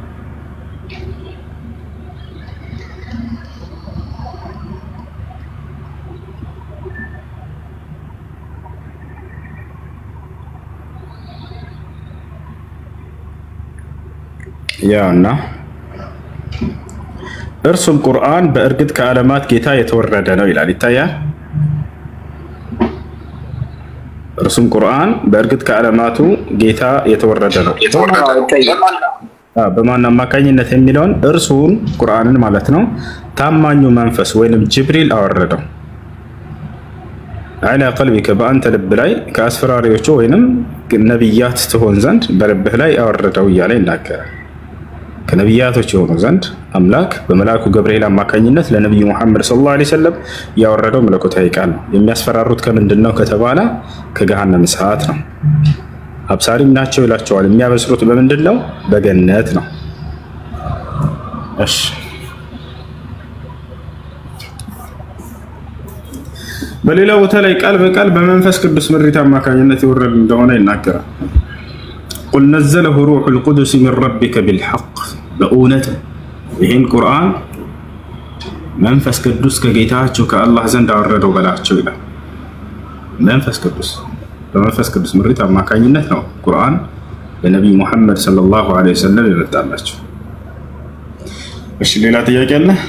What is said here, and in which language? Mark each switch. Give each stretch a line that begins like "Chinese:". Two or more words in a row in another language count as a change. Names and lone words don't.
Amharic: ያውና እርሱም ቁርአን በእርግጥ ከዓለማት ጌታ የተወረደ ነው ይላል። ይታያል። እርሱም ቁርአን በእርግጥ ከዓለማቱ ጌታ የተወረደ ነው። በማን አማካኝነት የሚለውን እርሱን ቁርአንን ማለት ነው ታማኙ መንፈስ ወይንም ጅብሪል አወረደው። على قلبك በአንተ ልብ ላይ ከአስፈራሪዎቹ ወይንም ነብያት ትሆን ዘንድ በልብህ ላይ አወረደው እያለ ይናገራል። ከነብያቶች የሆኑ ዘንድ አምላክ በመላእኩ ገብርኤል አማካኝነት ለነብዩ መሐመድ
Arabic: صلى الله عليه وسلم
Amharic: ያወረደው መለኮታዊ ቃል ነው። የሚያስፈራሩት ከምንድነው ከተባለ ከገሃነም እሳት ነው። አብሳሪም ናቸው ይላቸዋል። የሚያበስሩት በምንድነው? በገነት ነው። እሺ በሌላ ቦታ ላይ ቃል በቃል በመንፈስ ቅዱስ ምሪት አማካኝነት የወረደ እንደሆነ ይናገራል።
Arabic: قل نزله روح القدس من ربك بالحق
Amharic: በእውነት ይሄን ቁርአን መንፈስ ቅዱስ ከጌታቸው ከአላህ ዘንድ አወረደው በላቸው ይላል። መንፈስ ቅዱስ በመንፈስ ቅዱስ ምሪት አማካኝነት ነው ቁርአን ለነብዩ መሐመድ
Arabic: صلى الله عليه وسلم
Amharic: የመጣላቸው። እሺ ሌላ ጥያቄ አለ?